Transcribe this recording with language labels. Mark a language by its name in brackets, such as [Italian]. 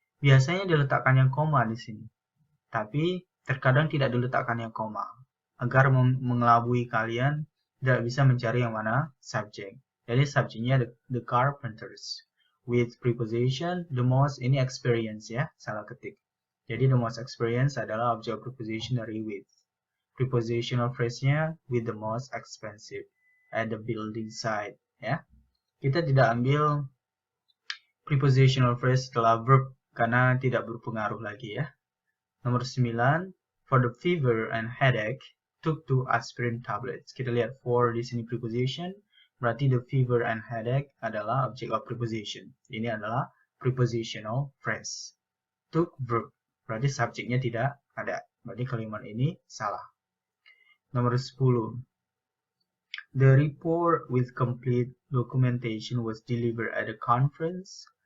[Indonesian] Biasanya diletakkan yang koma di sini. Tapi terkadang tidak diletakkan yang koma. Agar mengelabui kalian tidak bisa mencari yang mana subjek. Jadi subjeknya [English] the carpenters. With preposition, the most ini experience [Indonesian] ya, salah ketik. Jadi [English] the most experience [Indonesian] adalah object of preposition dari with. [English] Prepositional phrase-nya with the most expensive at the building site ya. [Indonesian] Kita tidak ambil prepositional phrase setelah verb karena tidak berpengaruh lagi ya. [English] Nomor 9, for the fever and headache, took 2 aspirin tablets. [Indonesian] Kita lihat for di sini preposition. Berarti [English] the fever and headache [Indonesian] adalah object of preposition. Ini adalah [English] prepositional phrase. Took verb. [Indonesian] Berarti subjeknya tidak ada. Berarti kalimat ini salah. Nomor 10. [English] The report with complete documentation was delivered at a conference.